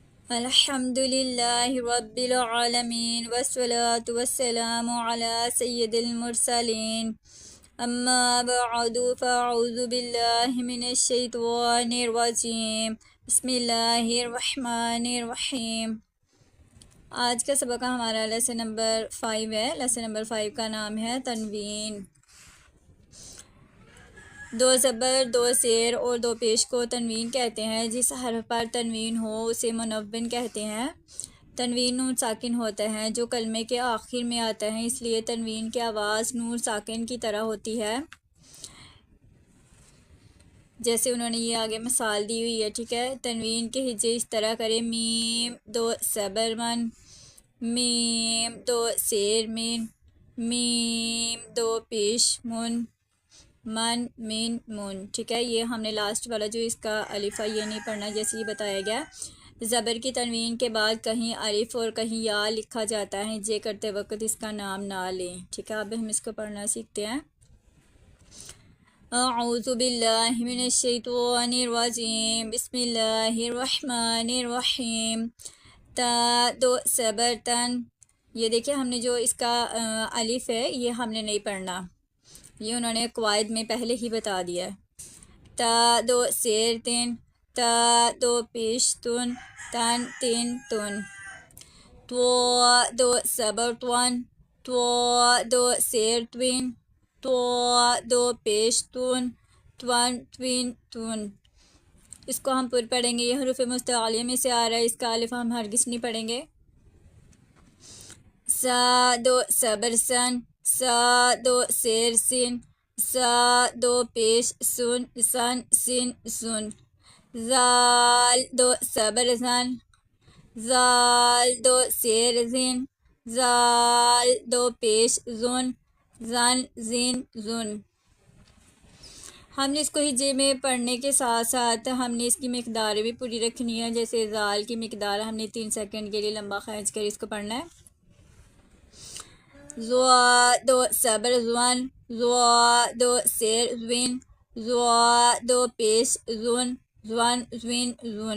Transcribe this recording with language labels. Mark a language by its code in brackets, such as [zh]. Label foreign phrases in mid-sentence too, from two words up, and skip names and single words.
[ar] الحمد للہ رب العالمین والصلاة والسلام علی سید المرسلین اما بعد فاعوذ باللہ من الشیطان الرجیم بسم اللہ الرحمن الرحیم۔ [ur] آج کا سبق ہمارا [en] lesson number [ur] 5 ہے۔ [en] lesson number [ur] 5 کا نام ہے تنوین۔ دو زبر، دو زیر اور دو پیش کو تنوین کہتے ہیں۔ جس حرف پر تنوین ہو اسے منون کہتے ہیں۔ تنوین نون ساکن ہوتا ہے جو کلمے کے آخر میں آتا ہے، اس لیے تنوین کی آواز نون ساکن کی طرح ہوتی ہے۔ جیسے انہوں نے یہ آگے مثال دی ہوئی ہے، ٹھیک ہے۔ تنوین کے ہجے اس طرح کرے: میم دو زبر من، میم دو زیر من، میم دو پیش من، من من من، ٹھیک ہے۔ یہ ہم نے لاسٹ والا جو اس کا الف ہے یہ نہیں پڑھنا، جیسے یہ بتایا گیا۔ زبر کی تنوین کے بعد کہیں الف اور کہیں یا لکھا جاتا ہے، جے کرتے وقت اس کا نام نہ لیں، ٹھیک ہے۔ اب ہم اس کو پڑھنا سیکھتے ہیں۔ [ar] اعوذ باللہ من الشیطان الرجیم بسم اللہ الرحمن الرحیم۔ [ur] تا دو زبر تن، یہ دیکھیں ہم نے جو اس کا الف ہے یہ ہم نے نہیں پڑھنا، یہ انہوں نے قواعد میں پہلے ہی بتا دیا ہے۔ تا دو زیر تن، تا دو پیش تن، تن تین تن۔ تو دو زبر تون، تو دو زیر توین، تو دو پیش تون، تون توین تون۔ اس کو ہم پر پڑھیں گے، یہ حروف مستعلیہ میں سے آ رہا ہے، اس کا الف ہم ہرگز نہیں پڑھیں گے۔ سا دو زبر سن، سا دو زیر سن، سا دو پیش سن، سن سن سن۔ زال دو زبر زن، زال دو زیر زن، زال دو پیش زن، زن زن زن۔ ہم نے اس کو ہجے میں پڑھنے کے ساتھ ساتھ ہم نے اس کی مقدار بھی پوری رکھنی ہے۔ جیسے زال کی مقدار ہم نے 3 سیکنڈ کے لیے لمبا کھینچ کر اس کو پڑھنا ہے۔ زوا دو زبر زون، زوا دو زیر زوین، زوا دو پیش زون، زون زوین زون۔